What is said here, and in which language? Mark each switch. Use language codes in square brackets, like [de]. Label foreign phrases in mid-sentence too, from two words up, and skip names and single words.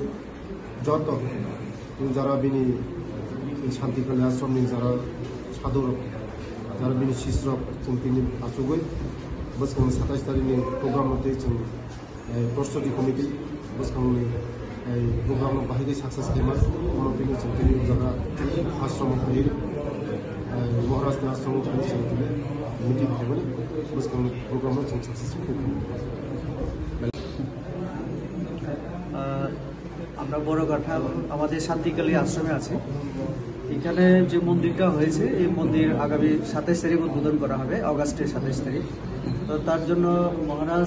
[trp] Joto Jara bini Santikali Ashramni jara sadhurok jara bini sisrok Sungtini asugoi Boskangnoi 27 tarikni program mate Prostoti Committee Boskangnoi program bahigi success kema monopini Sungtini jara ashram khair Maharaj ni ashram khair Sungtini meeting khair Boskangnoi [en] program successful [bn] আমরা বড়গাঠা আমাদের শান্তিকালী আশ্রমে আছে এখানে যে মন্দিরটা হয়েছে এই মন্দির আগামী 27 তারিখ উদ্বোধন করা হবে আগস্টের 27 তারিখ তো তার জন্য মহারাজ